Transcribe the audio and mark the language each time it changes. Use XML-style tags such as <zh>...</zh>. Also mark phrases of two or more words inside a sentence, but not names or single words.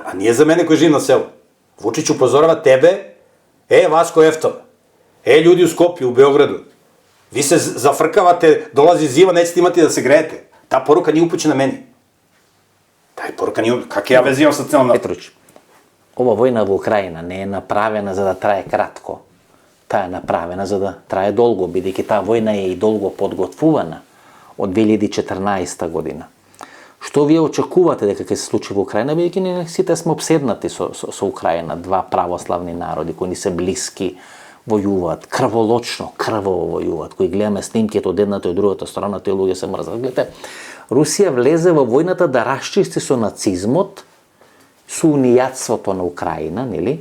<sr>A nije za mene koji živim na selu. Vučić upozorava tebe, Vasko Eftov, ljudi u Skopju, u Beogradu, vi se zafrkavate, dolazi zima, nećete imati da se grejete. Ta poruka nije upućena meni. Taj poruka nije upućena. Kak ja veze imam sa celom...</sr> <mk>Петровиќ, ова војна в Украина не е направљена за да трае кратко. Та е направљена за да трае долго. Бидејќи та војна е и долго подготвувана од 2014 година. Што вие очекувате дека ќе се случи во Украина, бидејќи ние сите сме обседнати со Украина, два православни народи кои ни се блиски, војуваат, крвово војуваат, кои гледаме снимките од едната и од другата страна, тие луѓе се мрзат. Гледате, Русија влезе во војната да расчисти со нацизмот, со унијатството на Украина, нели?</mk>